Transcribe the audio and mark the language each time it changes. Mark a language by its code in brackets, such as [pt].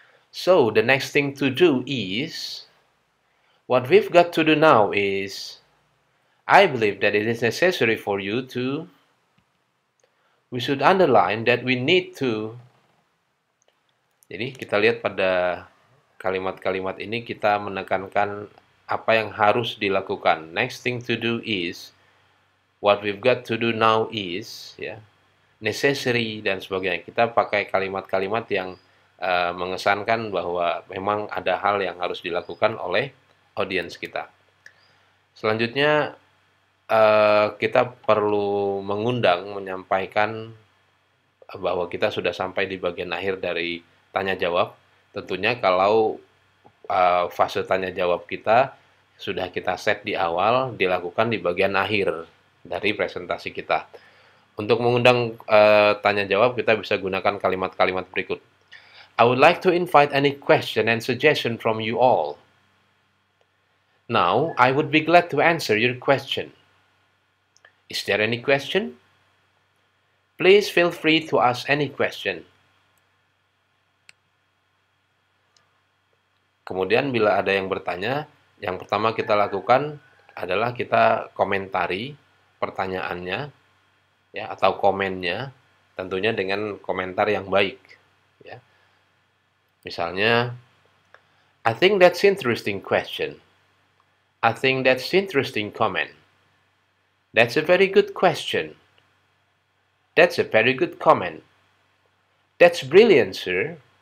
[en] So the next thing to do is, what we've got to do now is, I believe that it is necessary for you to, we should underline that we need to. [id] Jadi kita lihat pada kalimat-kalimat ini kita menekankan apa yang harus dilakukan. [en] Next thing to do is, what we've got to do now is, ya, necessary [id] dan sebagainya. Kita pakai kalimat-kalimat yang mengesankan bahwa memang ada hal yang harus dilakukan oleh audiens kita. Selanjutnya kita perlu menyampaikan bahwa kita sudah sampai di bagian akhir dari tanya jawab. Tentunya kalau fase tanya jawab kita sudah kita set di awal, dilakukan di bagian akhir dari presentasi kita. Untuk mengundang tanya jawab, kita bisa gunakan kalimat-kalimat berikut. [en] I would like to invite any question and suggestion from you all. Now, I would be glad to answer your question. Is there any question? Please feel free to ask any question. [id] Kemudian bila ada yang bertanya, yang pertama kita lakukan adalah kita komentari pertanyaannya, ya, atau komennya, tentunya dengan komentar yang baik, ya. Misalnya, [en] I think that's interesting question. I think that's interesting comment. That's a very good question. That's a very good comment. That's brilliant, sir.